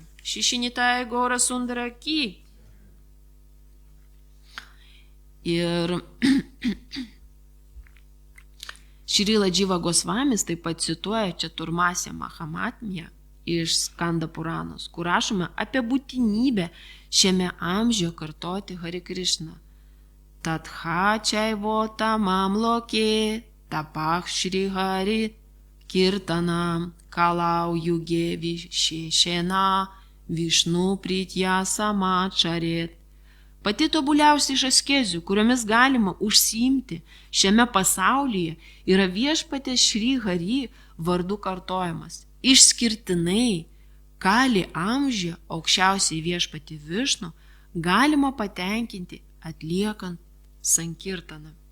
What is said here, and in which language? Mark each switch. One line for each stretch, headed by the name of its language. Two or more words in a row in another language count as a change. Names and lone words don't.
Lithuanian: Šišinitai Gaura Sundara Ki. Ir Šrila Dživa Gosvamis taip pat cituoja Čaturmasę Mahamatmiją iš Skanda Puranos, kur rašome apie būtinybę šiame amžiuje kartoti Hare Krishna.
Sanskrit: तथा चैवोत्तमम् लोके, तपः श्री हरि कीर्तनम्, कलौ युगे विशेषेण, विष्णु प्रीत्यै समाचरेत्.
Lithuanian: Pati tobuliausia iš askezių, kuriomis galima užsiimti šiame pasaulyje, yra Viešpatės Shri Hari vardu kartojimas. Išskirtinai Kali amžiuje aukščiausiai Viešpatį Višnu galima patenkinti atliekant sankirtaną.